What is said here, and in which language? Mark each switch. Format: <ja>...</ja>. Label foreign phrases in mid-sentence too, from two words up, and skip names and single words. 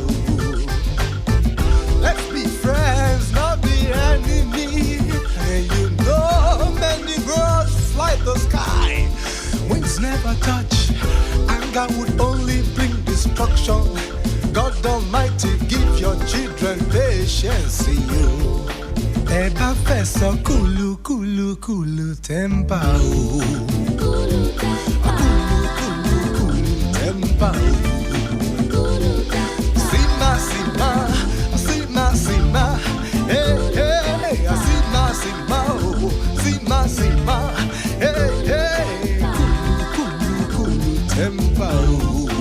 <en>Let's be friends, not be enemy. And you know many birds fly the sky. Wings never touch. Anger would only bring destruction. God Almighty, give your children patience. See you. Eba fesa kulu kulu kulu tempa o. Kulu kulu kulu tempa o. Sima sima, sima sima, hey hey. Sima sima o, sima sima, hey hey. Kulu kulu kulu tempa o.</en>